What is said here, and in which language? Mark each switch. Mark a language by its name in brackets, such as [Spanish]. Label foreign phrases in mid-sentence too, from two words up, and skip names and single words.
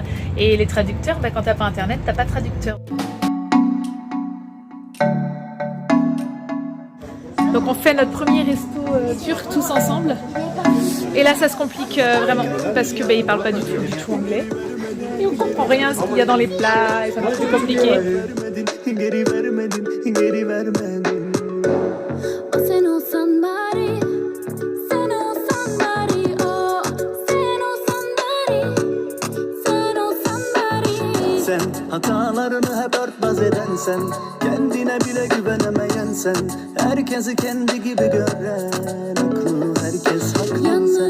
[French] Et les traducteurs, quand t'as pas internet, t'as pas de traducteur. Donc on fait notre premier resto turc tous ensemble. Et là ça se complique vraiment, parce que ils parlent pas du tout anglais. Et on comprend rien ce qu'il y a dans les plats, et ça va être plus compliqué. [Turkish] Hatalarını hep örtbas eden sen, kendine bile güvenemeyen sen, herkesi kendi gibi gören, aklı herkes haklı sen.